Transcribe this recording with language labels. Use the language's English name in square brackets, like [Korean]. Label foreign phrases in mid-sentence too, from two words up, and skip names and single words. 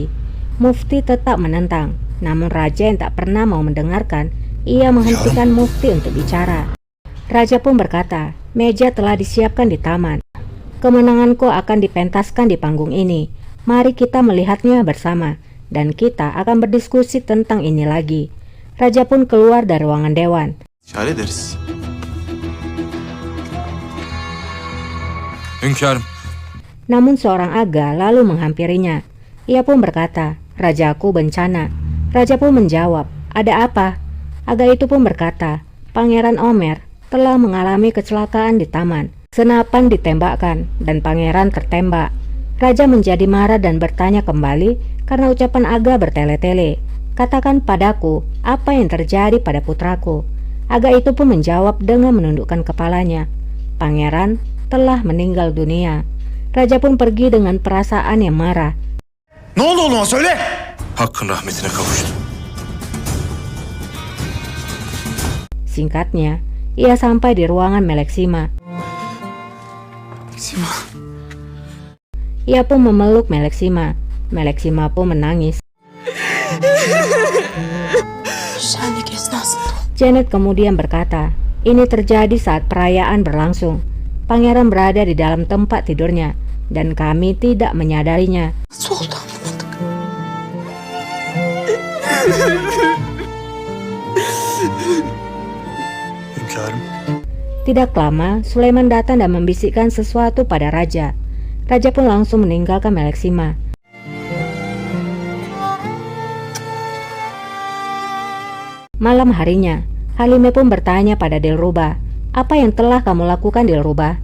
[Indonesian] Mufti tetap menentang, namun raja yang tak pernah mau mendengarkan, ia menghentikan Mufti untuk bicara. Raja pun berkata, meja telah disiapkan di taman. Kemenanganku akan dipentaskan di panggung ini. Mari kita melihatnya bersama, dan kita akan berdiskusi tentang ini lagi. Raja pun keluar dari ruangan dewan. [Turkish] İşaret ederiz. Hünkârım, [Indonesian] Namun seorang aga lalu menghampirinya. Ia pun berkata, rajaku bencana. Raja pun menjawab, ada apa? Aga itu pun berkata, Pangeran Omer telah mengalami kecelakaan di taman. Senapan ditembakkan dan pangeran tertembak. Raja menjadi marah dan bertanya kembali karena ucapan aga bertele-tele. Katakan padaku apa yang terjadi pada putraku. Aga itu pun menjawab dengan menundukkan kepalanya. Pangeran telah meninggal dunia. Raja pun pergi dengan perasaan yang marah. [Turkish] Ne oldu oğluma söyle. hakkın rahmetine kavuştu. [Indonesian] Singkatnya, ia sampai di ruangan Meleksima. Sima. Ia pun memeluk Meleksima. Meleksima pun menangis. [Turkish] Şenlik esnasında. [Indonesian] Janet kemudian berkata, ini terjadi saat perayaan berlangsung. Pangeran berada di dalam tempat tidurnya, dan kami tidak menyadarinya. [Turkish] Nasıl oldu anlamadık. Hünkârım. [Indonesian] Tidak lama, Sulaiman datang dan membisikkan sesuatu pada raja. Raja pun langsung meninggalkan Meleksima. Malam harinya, Halimah pun bertanya pada Dilrubah, apa yang telah kamu lakukan Dilrubah?